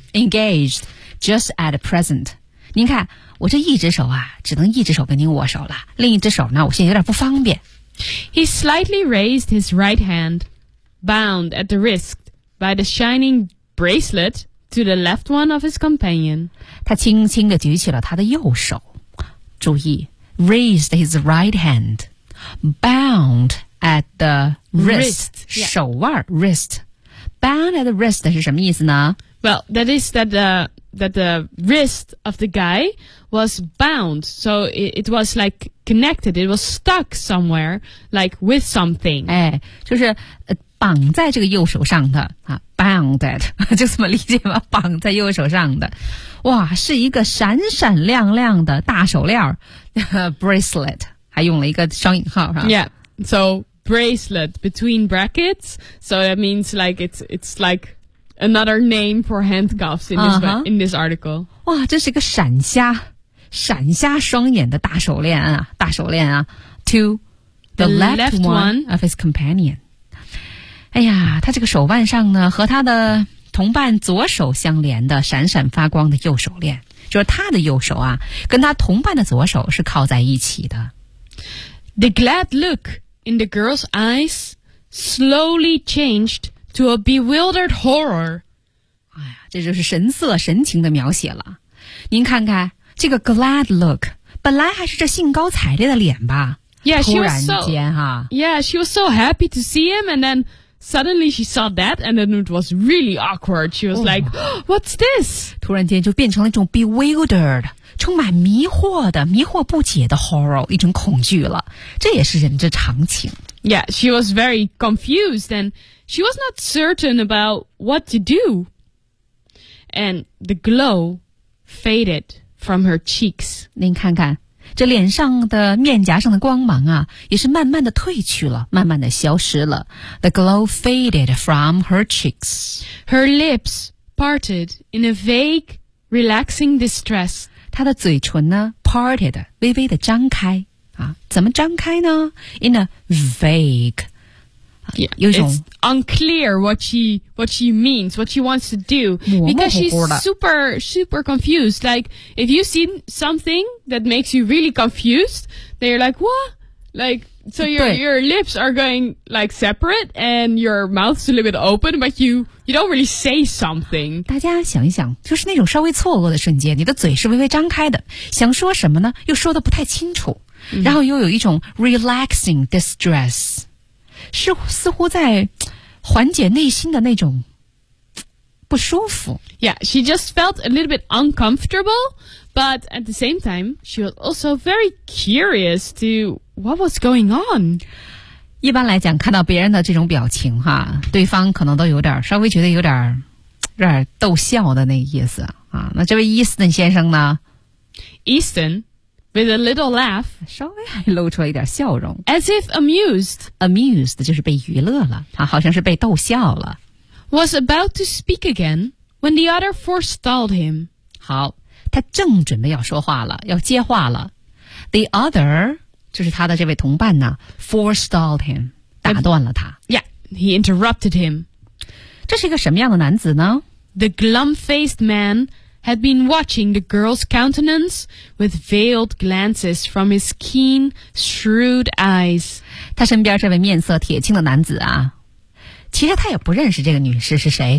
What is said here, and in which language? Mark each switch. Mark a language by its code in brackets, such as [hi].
[en] Engaged, just at present. [zh] 您看我这一只手啊只能一只手跟您握手了另一只手呢我现在有点不方便。 [en] He slightly raised his right hand, bound at the wrist by the shining bracelet to the left one of his companion. [zh] 他轻轻地举起了他的右手。注意 [en] raised his right hand, bound at the wrist, [zh] 手腕、 [en] yeah. wrist. Bound at the wrist [zh] 是什么意思呢 [en] Well, that is that the... That the wrist of the guy was bound, so it was like connected. It was stuck somewhere, like with something. [zh] 哎，就是、绑在这个右手上的啊 ，bounded， 就这么理解吧，绑在右手上的。哇，是一个闪闪亮亮的大手链bracelet， 还用了一个双引号哈。 [en] Yeah, so bracelet between brackets, so it means like it's like. Another name for handcuffs in this,、uh-huh. in this article. [zh] 哇，这是一个闪瞎，闪瞎双眼的大手链啊，大手链啊。 [en] To the left one of his companion. [zh] 哎呀，他这个手腕上呢，和他的同伴左手相连的闪闪发光的右手链，就是他的右手啊，跟他同伴的左手是靠在一起的。 [en] The glad look in the girl's eyes slowly changed. To a bewildered horror. [zh] 哎呀，这就是神色神情的描写了。您看看这个 glad look, 本来还是这兴高采烈的脸吧。 [en] Yeah, [zh] 突然间哈。 [en] Yeah, she was so happy to see him, and then suddenly she saw that, and then it was really awkward. She was like, what's this? [zh] 突然间就变成了一种 bewildered, 充满迷惑的、迷惑不解的 horror, 一种恐惧了。这也是人之常情。 [en] Yeah, she was very confused, and she was not certain about what to do. And the glow faded from her cheeks. [zh] 您看看，这脸上的面颊上的光芒啊，也是慢慢的褪去了，慢慢的消失了。 [en] The glow faded from her cheeks. Her lips parted in a vague, relaxing distress. [zh] 她的嘴唇呢 ,parted, 微微的张开。怎么张开呢 ? [en] In a vague. Yeah, it's unclear what she means, what she wants to do. Because she's super, super confused. Like, if you see something that makes you really confused, then you're like, what? Like, so your lips are going, like, separate, and your mouth's a little bit open, but you don't really say something. [zh] 大家想一想，就是那种稍微错愕的瞬间，你的嘴是微微张开的，想说什么呢？又说得不太清楚。然后又有一种 relaxing distress, 是似乎在缓解内心的那种不舒服。 [en] Yeah, she just felt a little bit uncomfortable, but at the same time, she was also very curious to what was going on. [zh] 一般来讲，看到别人的这种表情哈，对方可能都有点稍微觉得有点逗笑的那个意思啊。那这位 Easton 先生呢 [en] ？Easton。 With a little laugh, [zh] 稍微还露出了一点笑容 [en] as if amused. [zh] Amused 就是被娱乐了，他好像是被逗笑了。 [en] Was about to speak again when the other forestalled him. [zh] 好，他正准备要说话了，要接话了。 The other 就是他的这位同伴呢 ，forestalled him， 打断了他。 [en] Yeah, he interrupted him. [zh] 这是一个什么样的男子呢 [en] ？The glum-faced man. Had been watching the girl's countenance with veiled glances from his keen, shrewd eyes. [zh] 他身边这位面色铁青的男子啊，其实他也不认识这个女士是谁，